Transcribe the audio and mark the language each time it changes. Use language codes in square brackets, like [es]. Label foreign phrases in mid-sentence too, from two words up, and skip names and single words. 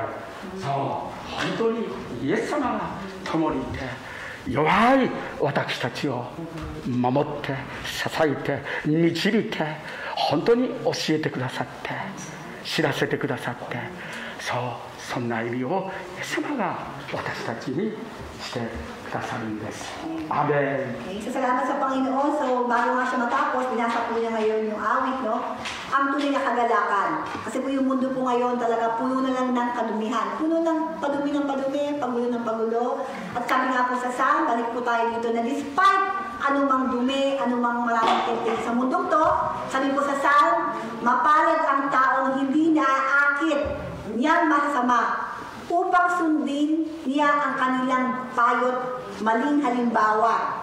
[ja] そう、本当にイエス様が共にいて、弱い私たちを守って支えて導いて、本当に教えてくださって知らせてくださって、そんな意味をイエス様が私たちにしてくださるんです。アーメン。 [tl] Salamat sa Panginoon. So, bago nga siya matapos, binasa po niya ngayon yung awit, no? Ang tunay na kagalakan. Kasi po yung mundo po ngayon talaga puno na lang ng kadumihan. Puno ng padumi, pagulo ng pagulo. At sabi nga po sa Psalm, balik po tayo dito na despite anumang dumi, anumang maraming temptation sa mundong to, sabi po sa Psalm, mapalad ang taong hindi naaakit niyang masama upang sundin niya ang kanilang payot maling halimbawa.